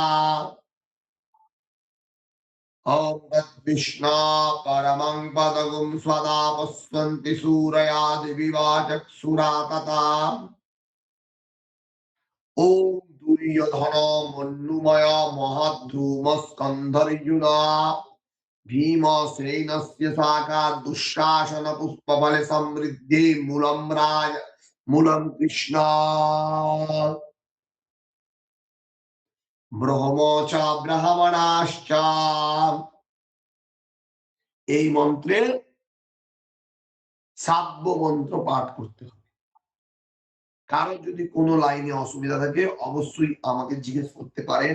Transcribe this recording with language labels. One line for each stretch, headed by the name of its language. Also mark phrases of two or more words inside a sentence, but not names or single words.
Sanskrit: ওম তদ্বিষ্ণু পরমং পদগুম সদা পশ্যন্তি সূরয়া দিবিবাচক্ষুরা তথা। ওম দুর্যোধন মন্যুময় মহাদ্রুম স্কন্ধর্জুন भीमसेनस्य शाखा दुःशासन पुष्पफले समृद्धि मूलम कृष्ण ব্রহ্মচ ব্রাহ্মণাশ্চ।
Bangla: এই মন্ত্রে সাব্য মন্ত্র পাঠ করতে হবে। কারো যদি কোনো লাইনে অসুবিধা থাকে অবশ্যই আমাকে জিজ্ঞেস করতে পারেন।